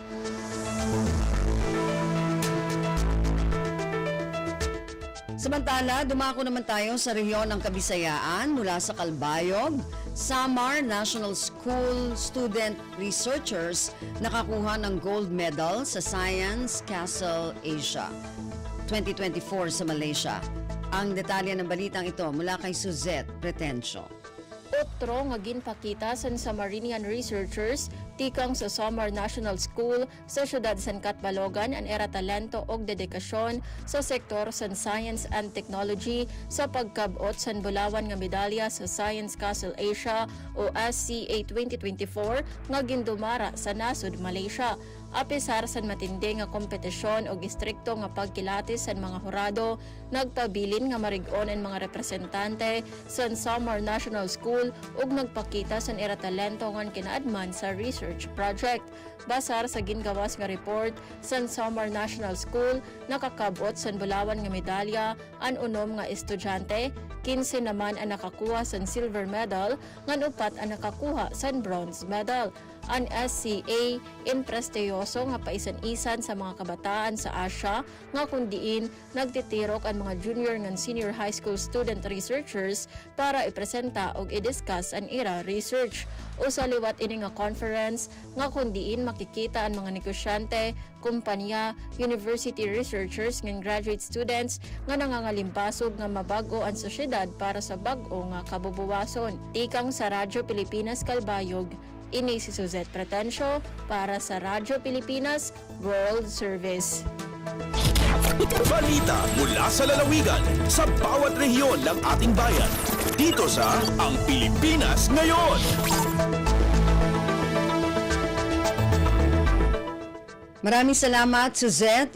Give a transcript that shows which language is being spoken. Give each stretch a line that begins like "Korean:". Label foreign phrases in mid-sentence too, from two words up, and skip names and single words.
Filipino: Samantala, dumako naman tayo sa rehiyon ng Kabisayaan mula sa Calbayog. Samar National School
English: student researchers
Filipino: nakakuha ng
English: gold medal
Filipino: sa Science Castle Asia 2024 sa Malaysia. Ang detalye ng balitang ito mula kay Suzette Pretencio.
Waray: Otro nga ginpakita sa Samarinian researchers tikang sa Samar National School sa siyudad San Catbalogan ang era talento og dedikasyon sa sektor sa
English: science and technology
Waray: sa pagkabot sa Bulawan nga medalya sa Science Castle Asia o SCA 2024 nga gindumara sa nasud Malaysia. Apisar sa matindi nga kompetisyon o istrikto nga pagkilatis sa mga hurado, nagpabilin nga marigon ang mga representante sa Samar National School ug nagpakita sa era talento nga kinaadman sa research project. Basar sa gingawas nga report sa Samar National School, nakakabot sa Bulawan nga medalya ang unom nga estudyante, 15 naman ang nakakuha sa
English: silver medal,
Waray: ngan upat ang nakakuha sa
English: bronze medal.
Waray: Ang SCA imprestiyoso nga paisan-isan sa mga kabataan sa Asia nga kundiin nagtitirok ang mga junior ngan
English: senior high school student researchers
Waray: para ipresenta og i-discuss ang ira research. Usa liwat ini nga conference nga kundiin makikita ang mga negosyante, kumpanya,
English: university researchers
Waray: ngan
English: graduate students
Waray: nga nangangalimbasog nga mabago ang sosyedad para sa bag-o nga kabubuwason. Tikang sa Radyo Pilipinas Calbayog, ini si Suzette Pretencio para sa Radyo Pilipinas World Service.
Filipino: Balita mula sa lalawigan sa bawat rehiyon ng ating bayan. Dito sa Ang Pilipinas Ngayon. Maraming salamat, Suzette.